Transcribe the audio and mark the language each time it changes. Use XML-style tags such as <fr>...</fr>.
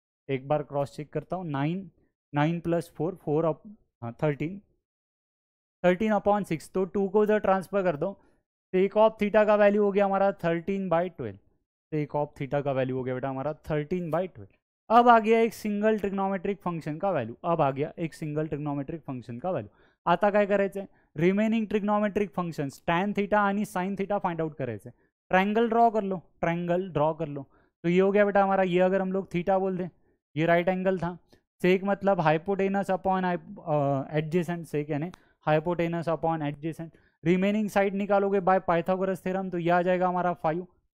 <hi>एक बार cross check करता हूँ, 9 प्लस 4 4 हाँ 13/6। तो 2 को उधर ट्रांसफर कर दो, सेक ऑफ थीटा का वैल्यू हो गया हमारा 13/12, सेक ऑफ थीटा का वैल्यू हो गया बेटा हमारा 13/12। अब आ गया एक सिंगल ट्रिग्नोमेट्रिक फंक्शन का वैल्यू, अब आ गया एक सिंगल ट्रिग्नोमेट्रिक फंक्शन का वैल्यू।</hi> <mr>आता काय करायचं, remaining trigonometric functions tan theta आणि साइन थीटा फाइंड आउट करायचे।</mr> <hi>ट्रायंगल ड्रॉ कर लो, ट्रायंगल ड्रॉ कर लो। तो ये हो गया बेटा हमारा, ये अगर हम लोग थीटा बोल दें, ये राइट एंगल था, सेक मतलब हाइपोटेनस अपॉन एडजेसेंट, सेक यानी hypotenuse upon adjacent. Remaining side निकालोगे बाय पाइथागोरस थ्योरम तो ये आ जाएगा हमारा 5।</hi>